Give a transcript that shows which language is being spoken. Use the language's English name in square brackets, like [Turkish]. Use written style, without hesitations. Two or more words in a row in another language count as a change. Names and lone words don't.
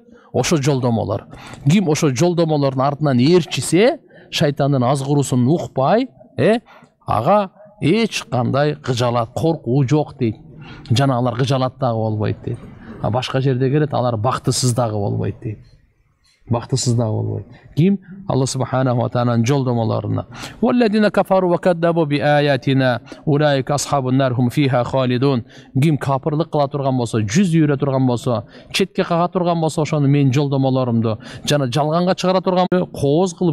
[Kyrgyz] Ошо жолдомолор. Ким ошо жолдомолордун артынан ээрчисе, шайтандын азгыруусун укпай, ага эч кандай кыжалат, коркуу жок дейт. Жана алар кыжалат дагы болбойт дейт. Башка жерде келет, алар бактысыз дагы болбойт дейт. Бактысыз дагы болбойт. Ким? [Arabic] الله سبحانه و [Kyrgyz] тааланын жолдомолоруна. [Arabic] والذين كفروا وكذبوا بآياتنا أولئك أصحاب النار هم فيها خالدون. [Kyrgyz] Ким капырлык кыла турган болсо, жүз үйрө турган болсо, четке кага турган болсо, ошону менин жолдомолорумду жана жалганга чыгара турган кооз кылып